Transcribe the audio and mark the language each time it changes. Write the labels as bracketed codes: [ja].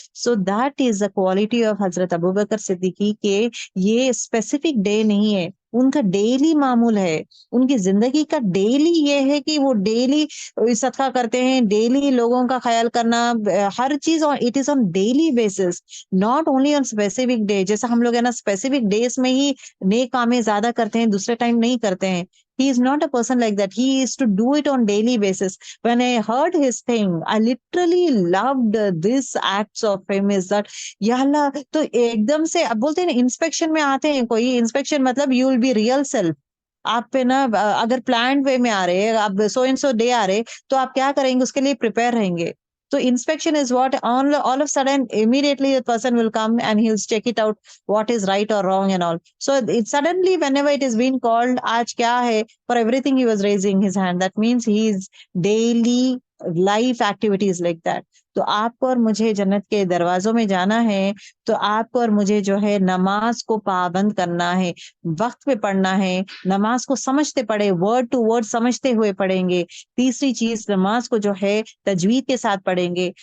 [en] So that is the quality of [ur] حضرت ابوبکر صدیقی کہ یہ اسپیسیفک ڈے نہیں ہے, ان کا ڈیلی معمول ہے, ان کی زندگی کا ڈیلی یہ ہے کہ وہ ڈیلی صدقہ کرتے ہیں, ڈیلی لوگوں کا خیال کرنا, ہر چیز [en] It is on daily basis, not only on specific day. [ur] جیسا ہم لوگ ہے نا اسپیسیفک ڈیز میں ہی نیک کامیں زیادہ کرتے ہیں, دوسرے ٹائم نہیں کرتے ہیں. [en] He is not a person like that. He is to do it on daily basis. When I heard his thing, I literally loved this acts of him is that یا اللہ, [ur] تو ایک دم سے اب بولتے ہیں نا انسپیکشن میں آتے ہیں, کوئی انسپیکشن مطلب [en] you will be real self. [ur] آپ پہ نا اگر پلانڈ وے میں آ رہے, اب سو اینڈ سو ڈے آ رہے, تو آپ کیا کریں گے, اس کے لیے پریپیئر رہیں گے. [en] تو inspection is what all of a sudden immediately the person will come and he'll check it out what is right or wrong and all. So it suddenly whenever it is being called [ur] aaj kya hai, [en] for everything he was raising his hand. That means he is daily life activities like that. [ur] تو آپ کو اور مجھے جنت کے دروازوں میں جانا ہے, تو آپ کو اور مجھے جو ہے نماز کو پابند کرنا ہے, وقت پہ پڑھنا ہے, نماز کو سمجھتے پڑھے, ورڈ ٹو ورڈ سمجھتے ہوئے پڑھیں گے. تیسری چیز نماز کو جو ہے تجوید کے ساتھ پڑھیں گے.